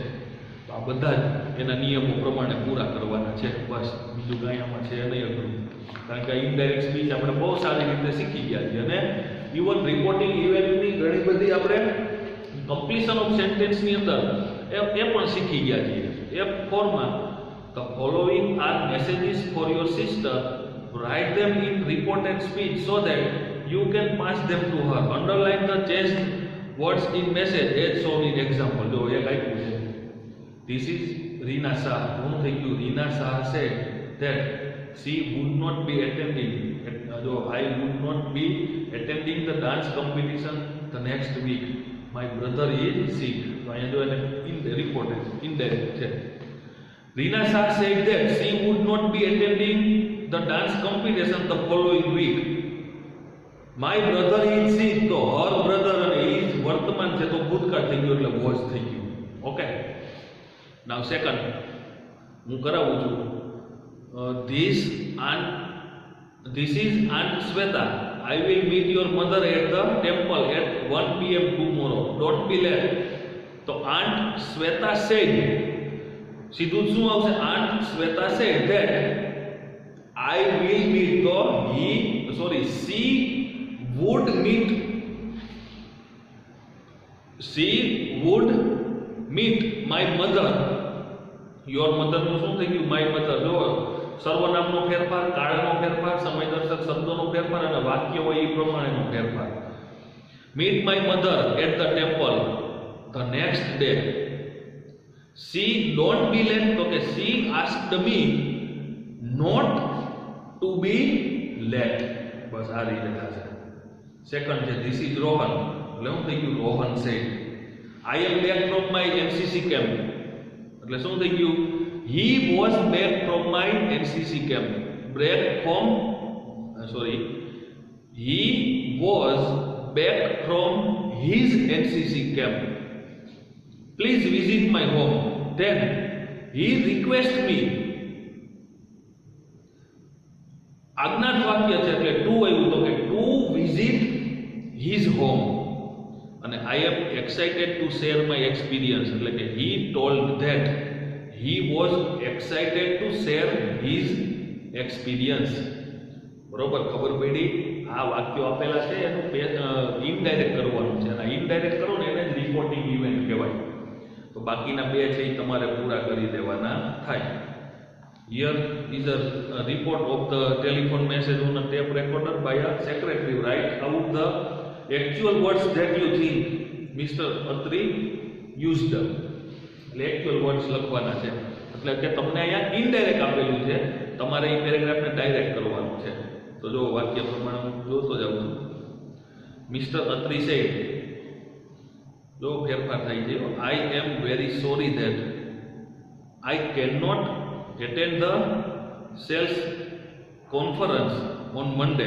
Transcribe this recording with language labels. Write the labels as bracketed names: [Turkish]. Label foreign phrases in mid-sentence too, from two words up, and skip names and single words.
[Gujarati] તો આ બધા જ એના નિયમો પ્રમાણે પૂરા કરવાના છે. બસ બીજું કાંઈ આમાં છે નહીં અઘરું, કારણ કે [English] indirect speech [Gujarati] આપણે બહુ સારી રીતે શીખી ગયા છીએ અને [English] even reporting [Gujarati] ઇવેન્ટની ઘણી બધી આપણે [English] completion of [Gujarati] સેન્ટેન્સની અંદર એ પણ શીખી ગયા છીએ. [English] F4 માં the following are messages for your sister, write them in reported speech so that you can pass them to her, underline the changed words in message as shown in example. [Gujarati] જો એક આપ્યું છે, [English] this is Reena Shah. [Gujarati] શું થઈ ગયું? [English] Reena Shah said that she would not be attending, જો I would not be attending the dance competition the next week, my brother is sick. [Gujarati] તો અહીંયા જો એને [English] reported indirect [Gujarati] છે. [English] Reena Shah said that she would not be attending the dance competition the following week. My brother is sick. [Gujarati] તો [English] her brother [Gujarati] અને is વર્તમાન છે તો ભૂતકાળ થઈ ગયું એટલે was થઈ ગયું. ઓકે. [English] now second [Gujarati] હું કરાવું છું. [English] This is Aunt Sweta. I will meet your mother at the temple at 1 p.m. tomorrow. Don't be late. તો Aunt Sweta said, [Gujarati] સીધું શું આવશે? [English] Aunt Sweta said that I will meet, તો she would meet my mother. Your mother [Gujarati] નું શું થઈ ગયું? [English] My mother. [Gujarati] જો સર્વનામનો ફેરફાર, કાળનો ફેરફાર, સમયદર્શક શબ્દોનો ફેરફાર અને વાક્ય હોય એ પ્રમાણેનો ફેરફાર. [English] Meet my mother at the temple the next day. She don't be late, તો કે she asked me not to be late. [Gujarati] બસ આ રીતે થશે. સેકન્ડ છે [English] this is Rohan. [Gujarati] એટલે શું થઈ ગયું? [English] Rohan said I am back from my NCC camp. [Gujarati] એટલે શું થઈ ગયું? [English] He was back from my NCC camp. He was back from his NCC camp. Please visit my home. Then he requested me. [Gujarati] આજ્ઞાત વાક્ય છે એટલે ટુ આવ્યું તો કે [English] to visit his home. અને I am excited to share my experience [Gujarati] એટલે કે [English] he told that he was excited to share his experience. [Gujarati] બરોબર, ખબર પડી? આ વાક્યો આપેલા છે એનું ઇનડાયરેક્ટ કરવાનું છે અને ઇનડાયરેક્ટ કરો ને એને જ [English] reporting event [Gujarati] કહેવાય. તો બાકીના બે છે એ તમારે પૂરા કરી દેવાના થાય. [English] Here is a report of the telephone message on a tape recorder by a secretary. Write out the actual words that you think Mr. Atri used. [Gujarati] એટલે [English] actual words [Gujarati] લખવાના છે. એટલે કે તમને અહીંયા ઇનડાયરેક્ટ આપેલું છે, તમારે એ પેરેગ્રાફને ડાયરેક્ટ કરવાનું છે. તો જો વાક્ય પ્રમાણે હું જોતો જાઉં છું. [English] Mister Atri said, [Gujarati] જો ફેરફાર થઈ ગયો. [English] I am very sorry that I can not attend the sales conference on Monday.